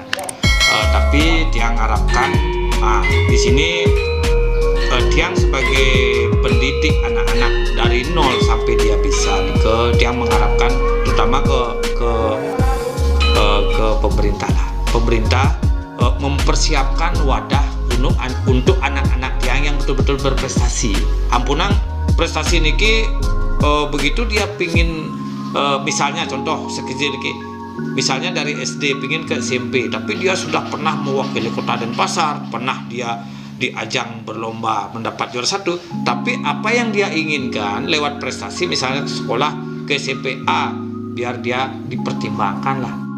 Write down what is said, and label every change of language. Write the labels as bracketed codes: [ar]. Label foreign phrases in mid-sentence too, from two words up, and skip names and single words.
[id] Tapi Tiang harapkan di sini Tiang sebagai pendidik anak-anak dari 0 sampai dia bisa Tiang mengharapkan terutama ke pemerintah lah. Pemerintah mempersiapkan wadah untuk anak-anak Tiang yang betul-betul berprestasi. Ampunang prestasi niki begitu dia pingin misalnya contoh sekecil niki, misalnya dari SD pingin ke SMP, tapi dia sudah pernah mewakili Kota Denpasar, pernah dia di ajang berlomba mendapat juara 1, tapi apa yang dia inginkan lewat prestasi misalnya ke sekolah ke SMP A, biar dia dipertimbangkan lah.